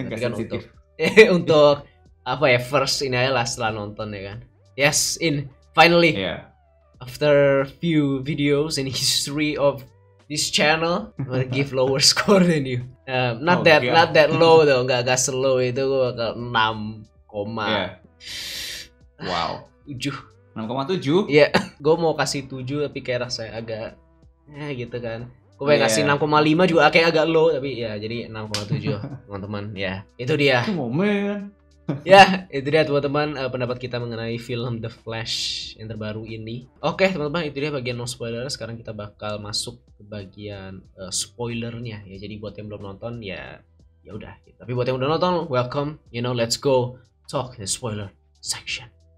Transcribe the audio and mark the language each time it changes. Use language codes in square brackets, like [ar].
[id] Tapi kan untuk first ini aja lah setelah nonton ya kan. [en] Yes, finally after few videos in history of this channel I'm gonna give lower score than you. Not Oh, that low though, [id] nggak slow itu gue bakal 6, [en] Yeah. Wow. 7. 6,7. [id] Iya, gue mau kasih 7 tapi kayak rasanya agak gitu kan. Gue pengen kasih [en] Yeah. [id] 6,5 juga kayak agak low tapi ya jadi 6,7 teman-teman. Ya, itu dia. [en] Come on, man. [id] Ya, itu dia teman-teman pendapat kita mengenai film The Flash yang terbaru ini. Oke, teman-teman, itu dia bagian no spoiler. Sekarang kita bakal masuk ke bagian spoilernya ya. Jadi buat yang belum nonton ya udah. Tapi buat yang udah nonton, welcome. [en] Let's go talk the spoiler section.